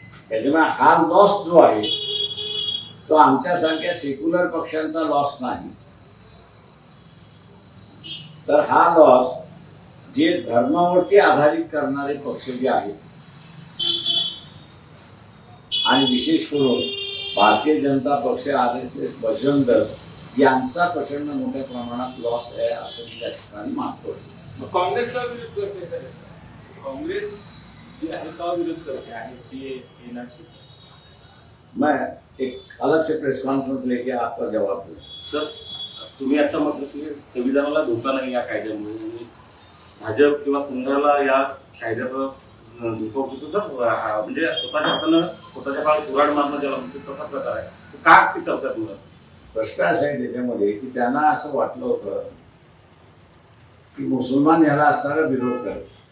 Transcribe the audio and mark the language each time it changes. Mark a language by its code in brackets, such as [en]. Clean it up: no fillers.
[mr] त्याच्यामुळे हा लॉस जो आहे तो आमच्यासारख्या सेक्युलर पक्षांचा लॉस नाही, तर हा लॉस जे धर्मावरती आधारित करणारे पक्ष जे आहेत आणि विशेष करून भारतीय जनता पक्ष, RSS, बजरंग दल यांचा प्रचंड मोठ्या प्रमाणात लॉस आहे असं मी त्या ठिकाणी मानतो. काँग्रेसला विरोध करते सर. काँग्रेस जी आहे का विरोध करते आहे सीए एनआरसी. [hi] मैं एक अलग से प्रेस कॉन्फ्रेंस लेके आपका जवाब दूँ. [mr] सर तुम्ही आता म्हटलं की संविधानाला धोका नाही या कायद्यामुळे आणि भाजप किंवा संघाला या कायद्याचा धोका होतो तर म्हणजे स्वतःच्या हातानं स्वतःच्या काळात कुऱ्हाड मारणं ज्याला म्हणतो तसा प्रकार आहे. तर का ते करतात मुलं? प्रश्न असा आहे त्याच्यामध्ये की त्यांना असं वाटलं होतं की मुसलमान याला असणारा विरोध करत.